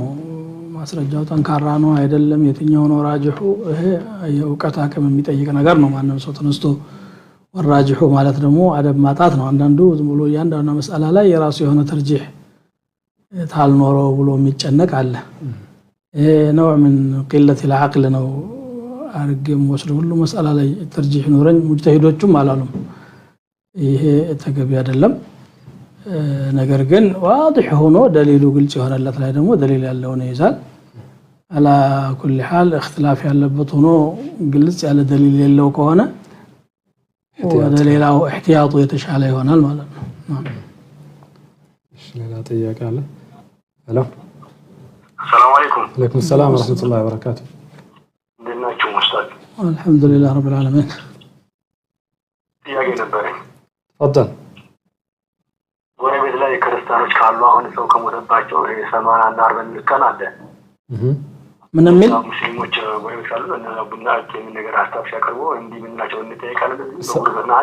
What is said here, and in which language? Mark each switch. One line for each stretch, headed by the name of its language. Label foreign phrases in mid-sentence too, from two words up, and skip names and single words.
Amharic: ማስረጃው ጠንካራ ነው አይደለም የትኛው ነው ራጅሑ ይሄ የእውቀት አቅም የሚጠይቅ ነገር ነው። ማንም ሰው ተነስቶ ወራጅሑ ማለት ደግሞ አደብ ማጣት ነው። አንዳንዱ ዝም ብሎ ያንዳንዱ መስአላ ላይ የራሱ የሆነ ተርጂህ ታልኖረው ብሎ የሚጨነቅ አለ። ይሄ ነው ምን
Arabic: قلة العقل
Amharic: ነው አርገም ወስዶ ሁሉ መስአላ ላይ ተርጂህ ኖረኝ ሙጅተሂዶቹም አላሉም። ይሄ ተገቢ አይደለም። ነገር ግን واضح ሆኖ ደሊሉ ግልጽ የሆነለት ላይ ደግሞ ደሊል ያለው ነው ይዛል።
Arabic: على كل حال اختلاف
Amharic: ያለበት ሆኖ ግልጽ ያለ ደሊል የለው ከሆነ ወደ ሌላው احتياط የተሻለ ይሆናል ማለት ነው። እሺ ሌላ ጥያቄ አለ? ሄሎ
Arabic: السلام عليكم. عليكم السلام ورحمة الله وبركاته.
Amharic: እንደምን ናችሁ ኡስታዝ?
Arabic: الحمد لله رب العالمين.
Amharic: ጥያቄ ነበረኝ።
Arabic: تفضل.
Amharic: ጎረቤት ላይ ክርስቲያኖች ካሉ አሁን ሰው ከሞተባቸው 80 እና 40 ቀን አለ። ምን ምን ሙስሊሞች ጎረቤት ካሉ እነዛ ቡና የሚል ነገር ሀሳብ ሲያቀርቡ እንዲህ ምን ናቸው እንጠይቃለን። በቁርባን